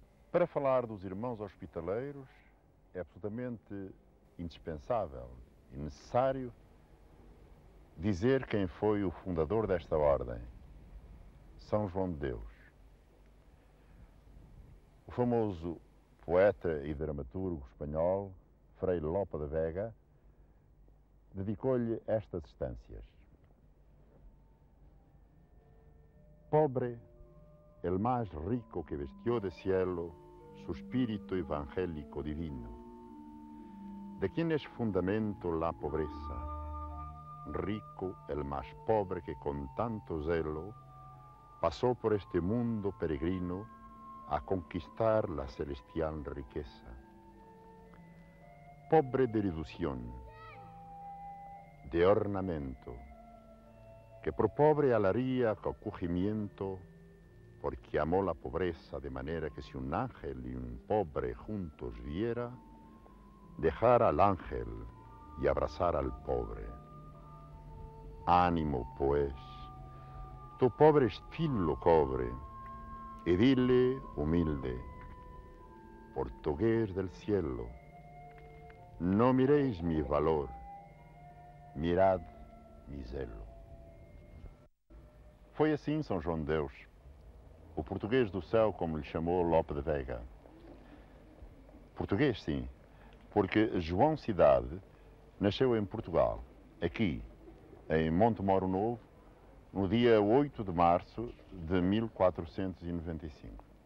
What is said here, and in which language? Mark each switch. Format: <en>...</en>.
<pt>Para falar dos irmãos hospitaleiros, é absolutamente indispensável e necessário dizer quem foi o fundador desta ordem, São João de Deus. O famoso poeta e dramaturgo espanhol, Frei Lope de Vega, dedicou-lhe estas estâncias.</pt> <es>Pobre, el más rico que vestió de cielo su espíritu evangélico divino. ¿De quién es fundamento la pobreza? Rico, el más pobre que con tanto zelo pasó por este mundo peregrino a conquistar la celestial riqueza. Pobre de ilusión, de ornamento, que por pobre alaría acogimiento, porque amó la pobreza de manera que si un ángel y un pobre juntos viera, dejara al ángel y abrazar al pobre. Ánimo, pues, tu pobre estilo cobre, y dile humilde, portugués del cielo, no miréis mi valor, mirad mi zelo.</es> <pt>Foi assim São João de Deus, o português do céu, como lhe chamou Lope de Vega. Português, sim, porque João Cidade nasceu em Portugal, aqui, em Montemoro Novo, no dia 8 de março de 1495.</pt>